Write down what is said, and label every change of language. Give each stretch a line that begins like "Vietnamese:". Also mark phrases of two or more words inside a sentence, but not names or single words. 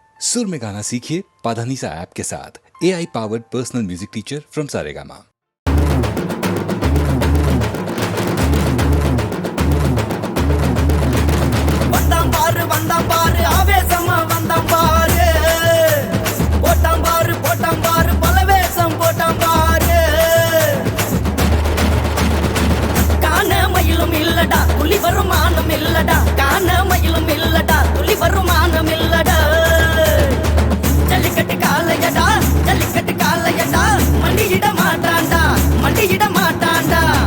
Hindi: सुर में गाना सीखिए पाधानीसा ऐप के साथ।
English: AI powered personal music teacher from
Hindi: सारेगामा।
Tamil: வந்தாம் பாரு ஆவேசமா வந்தாம் பாரு போட்டாம் பாரு பலவேசம் போட்டாம் பாரு காண மயிலும் இல்லடா துளி வருமானம் இல்லடா காண மயிலும் இல்லடா துளி வருமானம் இல்லடா ஜல்லிக்கட்டு காலையடா மண்டியிட மாட்டான்டா